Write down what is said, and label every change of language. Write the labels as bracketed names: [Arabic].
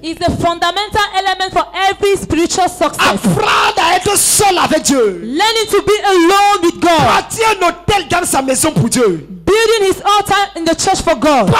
[English] is the fundamental element for every spiritual success. [French] Apprendre à être seul avec Dieu. [English] Learning to be alone with God. [French] Bâtir un hôtel dans sa maison pour Dieu. [English] Building his altar in the church for God.